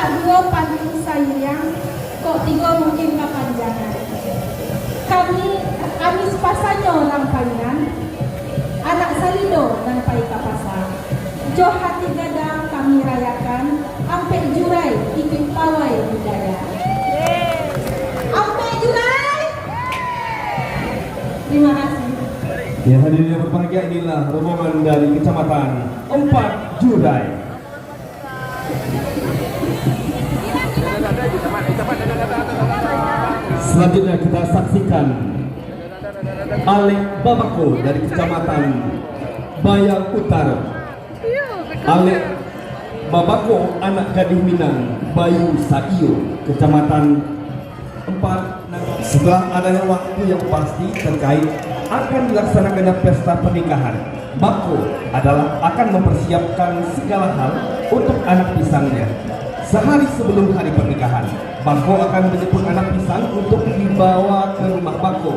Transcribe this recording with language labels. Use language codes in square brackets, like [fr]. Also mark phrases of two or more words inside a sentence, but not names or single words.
[id] dua paling sayang, kok tiga mungkin kepanjangan. [min] Kami sepasanyo orang painan, anak salido dan pai kapasa. Jo hati gadang kami rayakan, ampe jurai ikut pawai budaya. Ampe jurai. Terima kasih. [id] Ya, hadirin yang berbahagia, inilah rombongan dari Kecamatan 4 Jurai. Selanjutnya kita saksikan Alek Babako dari Kecamatan Bayang Utara. Alek Babako anak gadis Minang Bayu Saiyo, Kecamatan 4. Setelah adanya waktu yang pasti terkait akan dilaksanakannya pesta pernikahan, Bako adalah akan mempersiapkan segala hal untuk anak pisangnya. Sehari sebelum hari pernikahan, Bako akan menjemput anak pisang untuk dibawa ke rumah Bako.